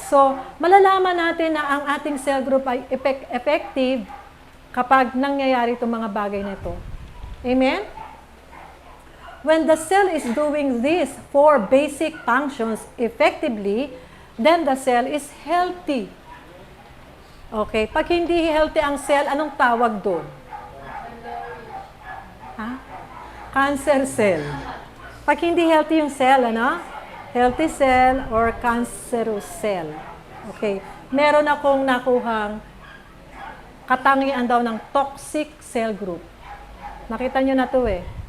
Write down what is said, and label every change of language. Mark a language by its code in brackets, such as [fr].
[tl] So, malalaman natin na ang ating cell group ay effective kapag nangyayari itong mga bagay na ito. Amen? [en] When the cell is doing these 4 basic functions effectively, then the cell is healthy. Okay? [tl] Pag hindi healthy ang cell, anong tawag doon? Cancer cell. Pag hindi healthy yung cell, ano? [en] Healthy cell or cancerous cell. Okay. [tl] Meron akong nakuhang katangian daw ng toxic cell group. Nakita nyo na to eh.